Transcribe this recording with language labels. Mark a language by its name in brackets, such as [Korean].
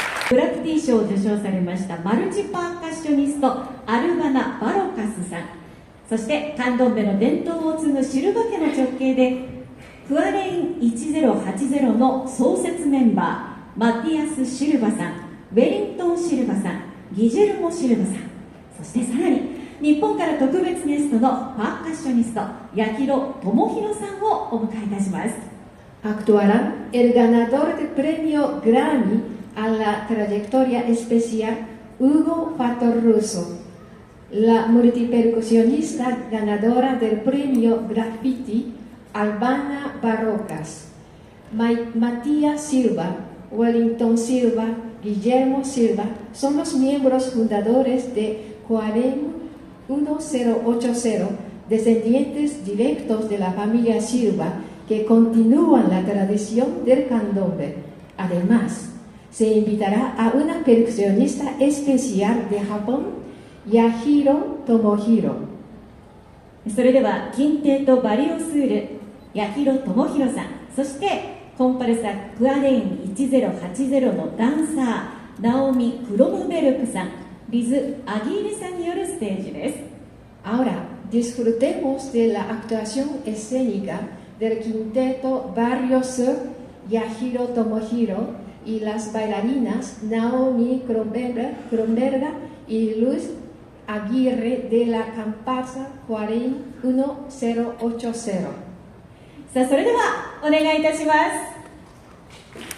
[Japanese] ブラック T 賞を受賞されましたマルチパーカッショニストアルバナ・バロカスさん、そしてカンドンベの伝統を継ぐシルバ家の直系でクアレイン1080の創設メンバーマティアス・シルバさん、ウェリントン・シルバさん、ギジェルモ・シルバさん、そしてさらに日本から特別ゲストのパーカッショニスト八尋智弘さんをお迎えいたします。 [Spanish] Actuará el ganador del premio Grammy a la trayectoria especial Hugo Fattoruso, la multipercusionista ganadora del premio Graffiti Albana Barrocas. Matías Silva, Wellington Silva, Guillermo Silva son los miembros fundadores de Cuarem 1080, descendientes directos de la familia Silva que continúan la tradición del candombe. Además, se invitará a una percusionista especial de Japón, Yahiro Tomohiro. [Japanese] それでは金亭とバリオスール、八尋智弘さん、そしてコンパルサクアレイン1080のダンサー、ナオミ・クロムベルクさん、リズ・アギーレさんによるステージです。 [Spanish] Ahora, disfrutemos de la actuación escénica del quinteto Barrio Sur, Yahiro Tomohiro, y las bailarinas Naomi Kronberga y Luz Aguirre de la comparsa Cuarem 1080. [Japanese] さあ、それではお願いいたします。